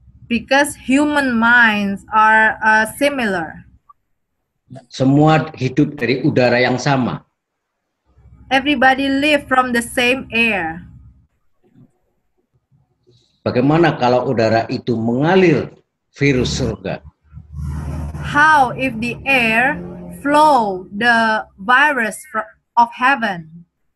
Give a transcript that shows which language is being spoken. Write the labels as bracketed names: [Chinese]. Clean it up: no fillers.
[English] because human minds are similar. [Indonesian] Semua hidup dari udara yang sama. [English] Everybody live from the same air. [Indonesian] Bagaimana kalau udara itu mengalir virus surga? [English] How if the air flow the virus of heaven?